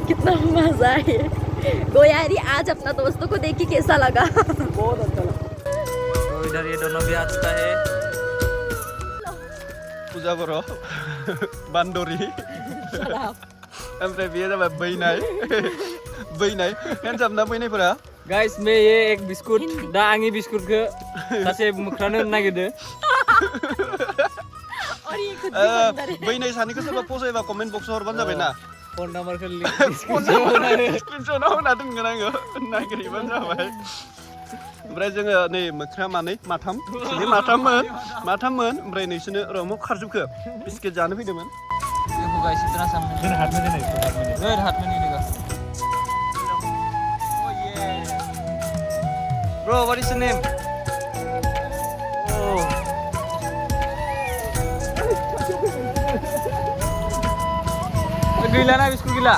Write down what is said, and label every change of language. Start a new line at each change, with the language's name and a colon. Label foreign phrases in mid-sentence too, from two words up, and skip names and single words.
Hindi: कितना मजा है। गोयारी आज अपना दोस्तों को देख के कैसा लगा? बहुत अच्छा लगा। तो इधर ये दोनों भी आ चुका है।
Bodo: पूजा करो बांदोरी ओमफ्राय बेयो जाबाय बैनाय हेन्डसाम ना बैनायफोरा गाइस
Hindi: मैं ये एक बिस्कुट
Bodo: दा आंनि बिस्कुटखौ सासे मोख्रानो होनो नागिरदो बैनाय सानैखौ सोरबा फसायबा कमेन्ट बक्सआव हरबानो जाबाय ना फन नाम्बारखौ स्क्रिनशटआव होना दोनगोन आङो नागिरहैबानो जाबाय ओमफ्राय जोङो नै मोख्रा माथाममोन ओमफ्राय नोंसोरनो रमो खारजोबखो बिस्किट जानो फैदोंमोन
Hindi: देखो गाइस इतना सामने हाथ में नहीं देगा
English: Bro, what is your name?
Malay: Oh. Gila na biskut gila.